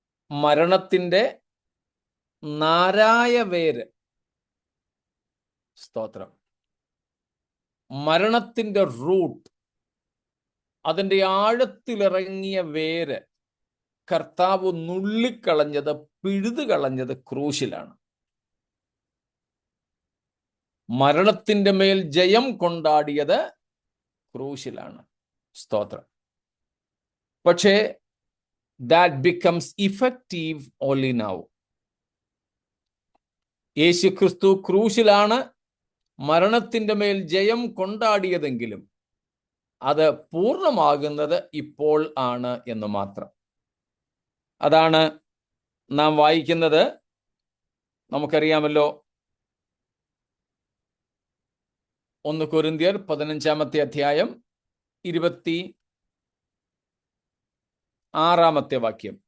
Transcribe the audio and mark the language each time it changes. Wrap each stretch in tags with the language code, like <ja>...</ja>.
<ml>മരണത്തിന്റെ നാരായ വേര്, സ്തോത്രം, മരണത്തിന്റെ റൂട്ട്, അതിന്റെ ആഴത്തിലിറങ്ങിയ വേര് കർത്താവ് നുള്ളിക്കളഞ്ഞത്, പിഴുതുകളഞ്ഞത് ക്രൂശിലാണ്. മരണത്തിന്റെ മേൽ ജയം കൊണ്ടാടിയത് ക്രൂശിലാണ്. സ്തോത്രം. പക്ഷേ</ml> <en>that becomes effective only now.</en> <ml>യേശുക്രിസ്തു ക്രൂശിലാണ് മരണത്തിന്റെ മേൽ ജയം കൊണ്ടാടിയതെങ്കിലും അത് പൂർണ്ണമാകുന്നത് ഇപ്പോൾ ആണ് എന്ന് മാത്രം. അതാണ് നാം വായിക്കുന്നത്. നമുക്കറിയാമല്ലോ, 1 കൊരിന്ത്യർ 15-ാമത്തെ അധ്യായം 26-ാമത്തെ വാക്യം.</ml>